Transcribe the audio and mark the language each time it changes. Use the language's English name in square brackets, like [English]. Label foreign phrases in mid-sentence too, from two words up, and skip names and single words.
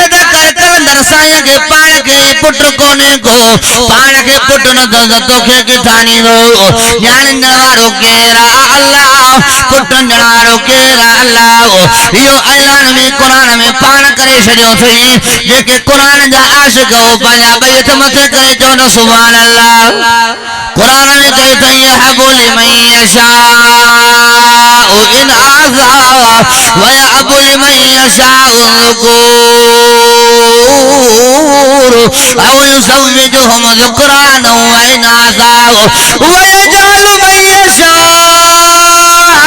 [Sindhi] त कर कलंदर साईं खे पाण खे पुट कोन्हे को पाण खे पुट न त तोखे किथां ॾींदो न्याणी ॾियण वारो केरु आहे अल्लाह पुट ॾियण वारो केरु आहे अल्लाह इहो ऐलान में क़ुरान में पाण करे छॾियो अथई जेके क़ुरान जा आशिक़ हो पंहिंजा ॿई हथ मथे करे चवनि [Arabic] سبحان الله [Sindhi] क़ुरान में चए अथई [Arabic] يهب لمن يشاء إناثا و يهب لمن يشاء الذكور أو يزوجهم ذكرانا و إناثا و يجعل من يشاء